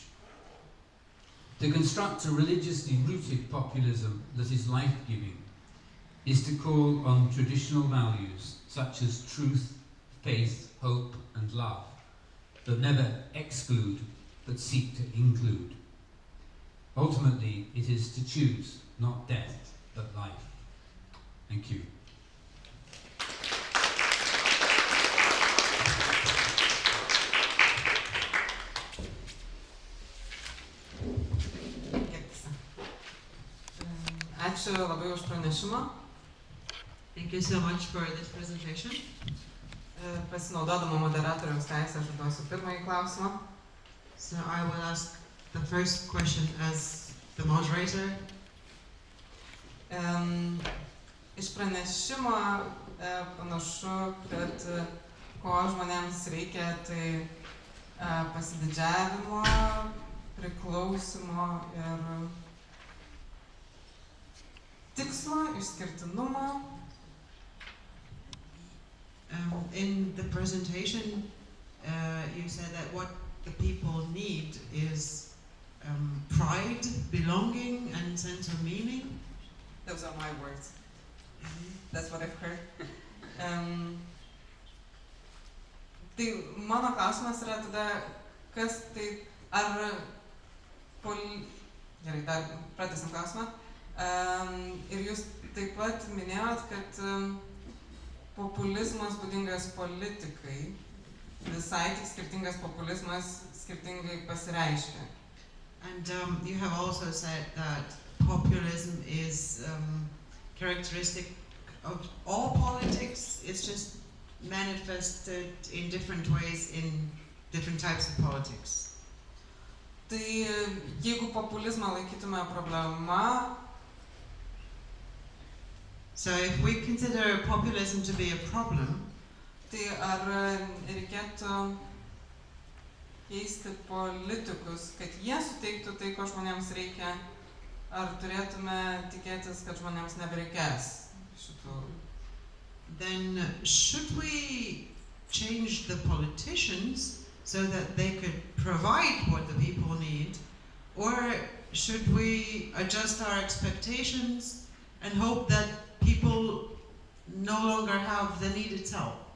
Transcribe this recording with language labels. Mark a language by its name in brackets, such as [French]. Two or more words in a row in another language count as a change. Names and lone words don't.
[English] To construct a religiously rooted populism that is life-giving is to call on traditional values such as truth, faith, hope, and love that never exclude but seek to include. Ultimately, it is to choose not death but life. Thank you. [Lithuanian] Ačiū labai už pranešimą. [English] Thank you so much for this presentation. [Lithuanian] Pasinaudodama moderatoriaus teisę, aš užduosiu pirmąjį klausimą. [English] So I will ask the first question as the moderator. [Lithuanian] Iš pranešimo panašu, kad ko žmonėms reikia, tai pasididžiavimo, priklausimo ir tikslo, išskirtinumo. [English] In the presentation, you said that what the people need is pride, belonging, and sense of meaning. Those are my words. That's what I've heard. [Lithuanian] Tai mano klausimas yra tada, kas tai, gerai, dar pratęsim klausimą. Ir jūs taip pat minėjot, kad populizmas būdingas politikai. visai tik skirtingas populizmas skirtingai pasireiškia. [English] And you have also said that populism is characteristic of all politics. It's just manifested in different ways in different types of politics. [Lithuanian] Tai jeigu populizmą laikytume problema, [English] So if we consider populism to be a problem, [Lithuanian] tai ar reikėtų keisti politikus, kad jie suteiktų tai, ko žmonėms reikia, ar turėtume tikėtis, kad žmonėms nebereikės šitų? [English] then should we change the politicians so that they could provide what the people need, or should we adjust our expectations and hope that people no longer have the needed help?